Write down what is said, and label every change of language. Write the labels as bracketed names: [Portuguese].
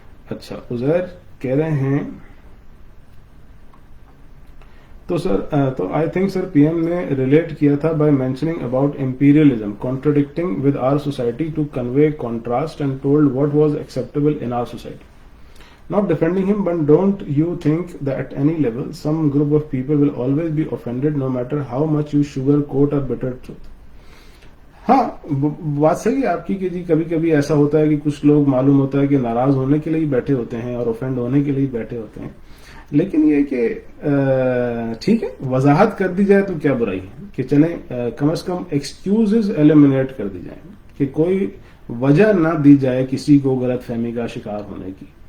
[English] اچھا عزیر کہہ رہے ہیں تو سر تو I think sir P M نے ریلیٹ کیا تھا by mentioning about imperialism contradicting with our society to convey contrast and told what was acceptable in our society. Not defending him, but don't you think that at any level some group of people will always be offended no matter how much you sugarcoat a bitter truth? [Urdu] ہاں بات صحیح ہے آپ کی کہ جی کبھی کبھی ایسا ہوتا ہے کہ کچھ لوگ معلوم ہوتا ہے کہ ناراض ہونے کے لیے بیٹھے ہوتے ہیں اور اوفینڈ ہونے کے لیے بیٹھے ہوتے ہیں, لیکن یہ کہ ٹھیک ہے وضاحت کر دی جائے تو کیا برائی ہے کہ چلیں کم از کم ایکسکیوزز ایلیمنیٹ کر دی جائیں کہ کوئی وجہ نہ دی جائے کسی کو غلط فہمی کا شکار ہونے کی.